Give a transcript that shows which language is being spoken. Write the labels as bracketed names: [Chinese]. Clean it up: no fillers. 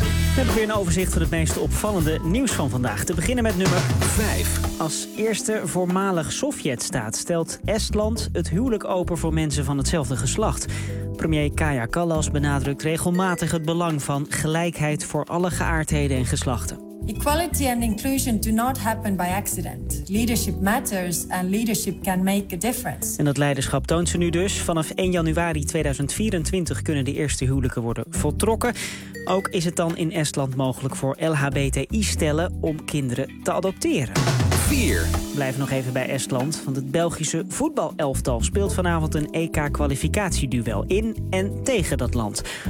[Dutch] We hebben weer een overzicht van het meest opvallende nieuws van vandaag. Te beginnen met nummer 5. Als eerste voormalig Sovjetstaat stelt Estland het huwelijk open voor mensen van hetzelfde geslacht. Premier Kaja Kallas benadrukt regelmatig het belang van gelijkheid voor alle geaardheden en geslachten. [English] Equality and inclusion do not happen by accident. Leadership matters and leadership can make a difference. [Dutch] En dat leiderschap toont ze nu dus. Vanaf 1 januari 2024 kunnen de eerste huwelijken worden voltrokken. Ook is het dan in Estland mogelijk voor LHBTI-stellen om kinderen te adopteren. 4. Blijf nog even bij Estland, want het Belgische voetbalelftal speelt vanavond een EK-kwalificatieduel in en tegen dat land.